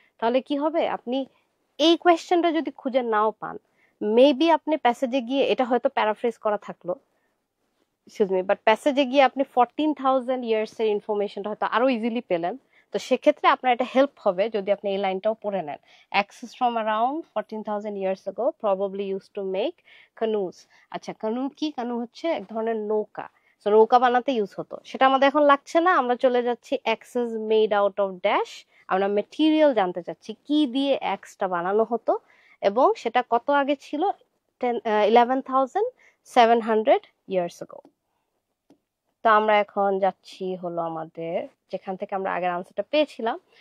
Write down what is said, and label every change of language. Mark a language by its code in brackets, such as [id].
[bn] তাহলে কি হবে, আপনি এই কোয়েশ্চেনটা যদি খুঁজে নাও পান, মেবি আপনি প্যাসেজে গিয়ে, এটা হয়তো প্যারাফ্রেজ করা থাকলো, [en] excuse me, [bn] বাট প্যাসেজে গিয়ে আপনি 14,000 ইয়ার্স এর ইনফরমেশনটা হয়তো আরো ইজিলি পেলেন। তো সেক্ষেত্রে আপনার এটা হেল্প হবে যদি আপনি এই লাইনটাও পড়ে নেন। [en] Axes from around 14,000 years ago probably used to make canoes। [bn] আচ্ছা, কানু কি? কানু হচ্ছে এক ধরনের নৌকা। তো নৌকা বানাতে ইউজ হতো, সেটা আমাদের এখন লাগছে না। আমরা চলে যাচ্ছি [en] Axes made out of dash. [bn] আমরা মেটেরিয়াল জানতে চাচ্ছি কি দিয়ে অ্যাক্সটা বানানো হতো, এবং সেটা কত আগে ছিল? [en] 11,700 years ago। [bn] তো আমরা এখন যাচ্ছি হলো আমাদের যেখান থেকে আমরা আগের আনসারটা পেয়েছিলাম।